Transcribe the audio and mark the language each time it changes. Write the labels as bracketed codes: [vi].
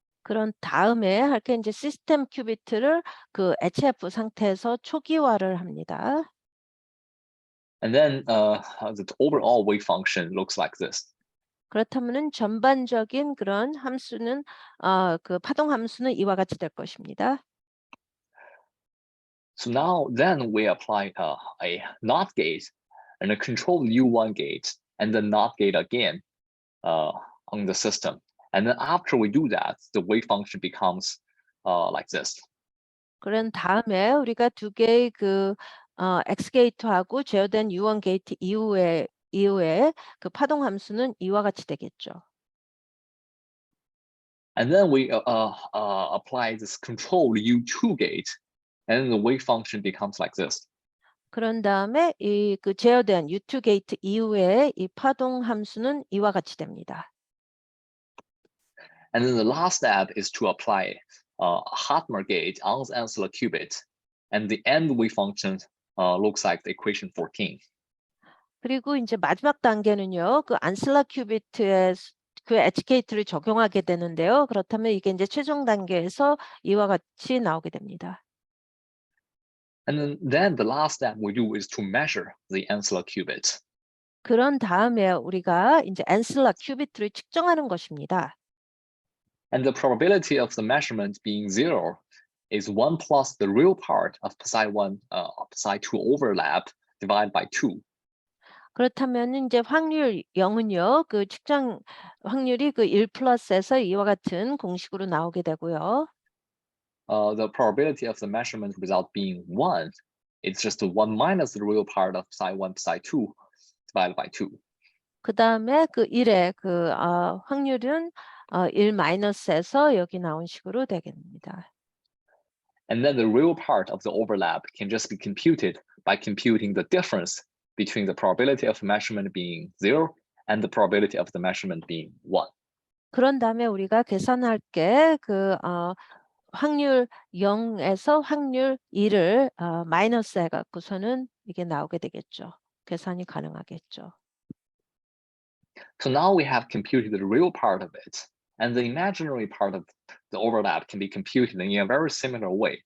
[ko] 그런 다음에 할 게 이제 시스템 큐비트를 그 HF 상태에서 초기화를 합니다. [en] And then the overall wave function looks like this. [ko] 그렇다면은 전반적인 그런 함수는 그 파동 함수는 이와 같이 될 것입니다. [en] So now then we apply a NOT gate and a controlled U1 gate and the NOT gate again on the system. And then after we do that, the wave function becomes like this. [ko] 그런 다음에 우리가 두 개의 그 X 게이트하고 제어된 U1 게이트 이후에 그 파동 함수는 이와 같이 되겠죠. [en] And then we apply this controlled U2 gate, and then the wave function becomes like this. [ko] 그런 다음에 이 그 제어된 U2 게이트 이후에 이 파동 함수는 이와 같이 됩니다. [en] And then the last step is to apply a Hadamard gate on the Ansel qubit, and the end wave function looks like the equation 14. [ko] 그리고 이제 마지막 단계는요. 그 안실라 큐비트의 그 HKT를 적용하게 되는데요. 그렇다면 이게 이제 최종 단계에서 이와 같이 나오게 됩니다. [en] And then the last step we do is to measure the Ansel qubit. [ko] 그런 다음에 우리가 이제 안실라 큐비트를 측정하는 것입니다. [en] And the probability of the measurement being 0 is 1 plus the real part of psi1, psi2 overlap divided by 2. [ko] 그렇다면 이제 확률 0은요. 그 측정 확률이 그 1 플러스에서 이와 같은 공식으로 나오게 되고요. [en] The probability of the measurement result being 1, it's just 1 minus the real part of psi1, psi2 divided by 2. [ko] 그 다음에 그 1의 그 확률은 1 마이너스에서 여기 나온 식으로 되겠습니다. [en] And then the real part of the overlap can just be computed by computing the difference between the probability of measurement being 0 and the probability of the measurement being 1. [ko] 그런 다음에 우리가 계산할 게 그 확률 0에서 확률 2를 마이너스 해 갖고서는 이게 나오게 되겠죠. 계산이 가능하겠죠. [en] So now we have computed the real part of it, and the imaginary part of the overlap can be computed in a very similar way.